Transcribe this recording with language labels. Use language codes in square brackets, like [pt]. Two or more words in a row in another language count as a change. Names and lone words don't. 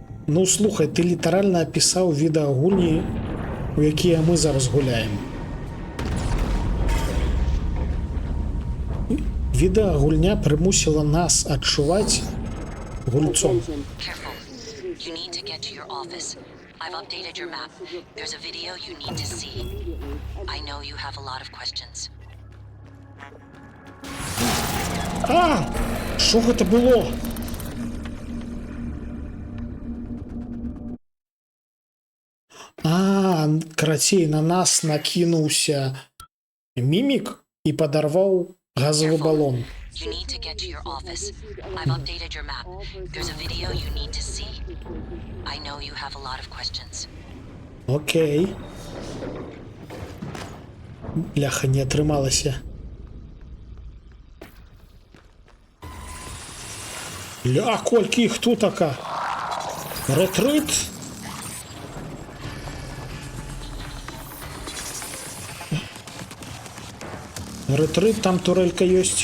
[be] Ну слухай, ты літаральна апісаў відэагульні, у якія мы зараз гуляем. Відэагульня прымусіла нас адчуваць гульцом. [en] Careful. You need to get to your office. I've updated your map. There's a video you need to see. I know you have a lot of questions. [be] А! Що гэта было? А, карацей, на нас накінуўся мімік і падарваў [ru] газовый баллон. [en] You need to get to your office. I've updated your map. There's a video you need to see. I know you have a lot of questions. [be] Окей. Бляха, не атрымалася. Ля, колькі іх тут ака? Ретрит? Ретрит, там турелька ёсць.